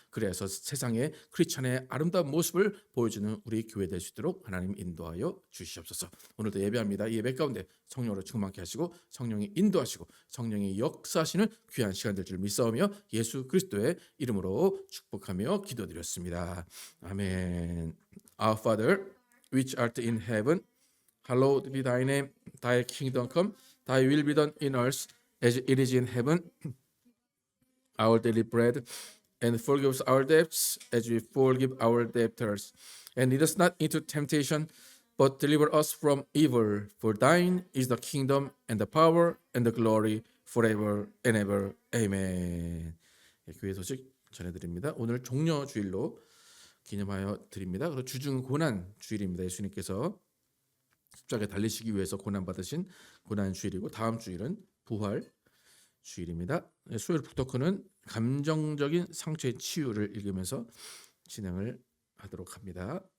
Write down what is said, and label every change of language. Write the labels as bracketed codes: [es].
[ko] 그래서 세상에 크리스천의 아름다운 모습을 보여주는 우리 교회 될 수 있도록 하나님 인도하여 주시옵소서. 오늘도 예배합니다. 이 예배 가운데 성령으로 충만케 하시고 성령이 인도하시고 성령이 역사하시는 귀한 시간 될 줄 믿사오며 예수 그리스도의 이름으로 축복하며 기도드렸습니다. 아멘. [en] Our Father, which art in heaven, hallowed be thy name. Thy kingdom come. Thy will be done in earth as it is in heaven. Our daily bread, and forgive us our debts as we forgive our debtors. And lead us not into temptation, but deliver us from evil. For thine is the kingdom and the power and the glory forever and ever. Amen. [ko] 교회 소식 전해드립니다. 오늘 종려 주일로 기념하여 드립니다. 그리고 주중 고난 주일입니다. 예수님께서 십자가에 달리시기 위해서 고난받으신 고난 주일이고, 다음 주일은 부활 주일입니다. 수요일 북토크는 감정적인 상처의 치유를 읽으면서 진행을 하도록 합니다.